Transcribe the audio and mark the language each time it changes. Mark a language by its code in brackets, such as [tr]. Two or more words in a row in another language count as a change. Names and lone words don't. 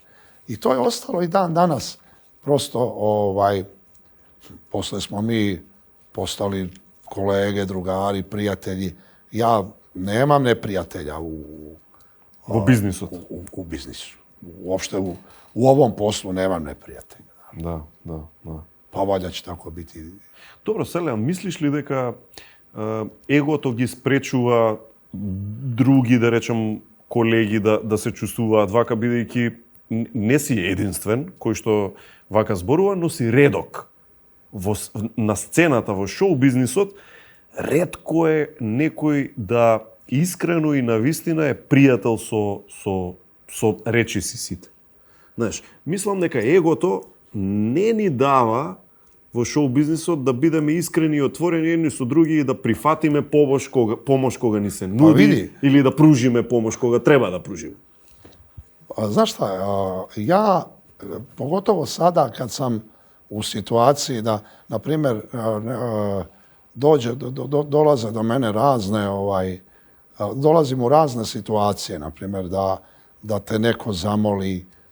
[sr] I to je ostalo i dan danas. Prosto, posle smo mi postali kolege, drugari, prijatelji. Ja nemam neprijatelja [mk] Во бизнисот. [sr] U biznisu. Uopšte u ovom poslu nemam neprijatelja. [mk] Да. [sr] Pa valjda će tako biti. [mk] Добро, Сале, мислиш ли дека егото ги спречува други, да речем, колеги да се чувствуваат вака, бидејќи не си единствен, кој што вака зборува, но си редок. На сцената, во шоу-бизнисот, ретко е некој да искрено и навистина е пријател со речиси сите. Знаеш, мислам дека егото не ни дава во шоу-бизнисот да бидеме искрени и отворени едни со други и да прифатиме помош кога ни се нуди или да пружиме помош кога треба да пружиме. [sr] Znaš šta, ja, pogotovo sada kad sam u situaciji da, na primjer, dolaze do mene razne, dolazim u razne situacije, na primjer, da te neko zamoli,